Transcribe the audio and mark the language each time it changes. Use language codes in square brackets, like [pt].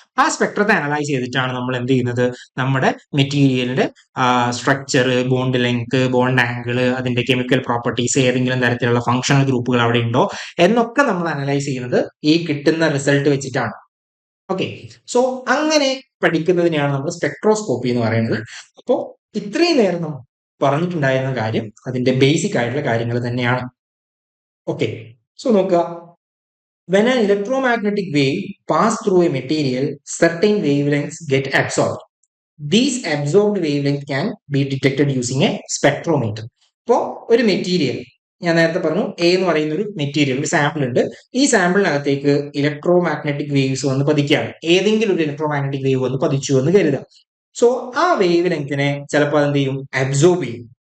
[ml] ആ സ്പെക്ട്രത്തെ അനലൈസ് ചെയ്തിട്ടാണ് നമ്മൾ എന്ത് ചെയ്യുന്നത്, നമ്മുടെ മെറ്റീരിയലിന്റെ structure, bond length, bond angle, അതിന്റെ കെമിക്കൽ പ്രോപ്പർട്ടീസ്, ഏതെങ്കിലും തരത്തിലുള്ള ഫങ്ഷണൽ ഗ്രൂപ്പുകൾ അവിടെ ഉണ്ടോ എന്നൊക്കെ നമ്മൾ അനലൈസ് ചെയ്യുന്നത് ഈ കിട്ടുന്ന റിസൾട്ട് വെച്ചിട്ടാണ്. ഓക്കെ, സോ അങ്ങനെ പഠിക്കുന്നതിനെയാണ് നമ്മൾ സ്പെക്ട്രോസ്കോപ്പി എന്ന് പറയുന്നത്. അപ്പോൾ ഇത്രയും നേരം നമ്മൾ പറഞ്ഞിട്ടുണ്ടായിരുന്ന കാര്യം അതിന്റെ ബേസിക് ആയിട്ടുള്ള കാര്യങ്ങൾ തന്നെയാണ്. ഓക്കെ, സോ നോക്കുക. [en] When an electromagnetic wave pass through a material, certain wavelengths get absorbed. These absorbed wavelengths can be detected using a spectrometer. [ml] ഇപ്പോൾ ഒരു മെറ്റീരിയൽ, ഞാൻ നേരത്തെ പറഞ്ഞു എ എന്ന് പറയുന്ന ഒരു മെറ്റീരിയൽ, ഒരു സാമ്പിൾ ഉണ്ട്. ഈ സാമ്പിളിനകത്തേക്ക് ഇലക്ട്രോ മാഗ്നറ്റിക് വേവ്സ് വന്ന് പതിക്കുകയാണ്. ഏതെങ്കിലും ഒരു ഇലക്ട്രോ മാഗ്നറ്റിക് വേവ് വന്ന് പതിച്ചു എന്ന് കരുതാം. സോ ആ വേവ് ലെങ്തിനെ ചിലപ്പോൾ അതെന്ത് ചെയ്യും, അബ്സോർബ് ചെയ്യും.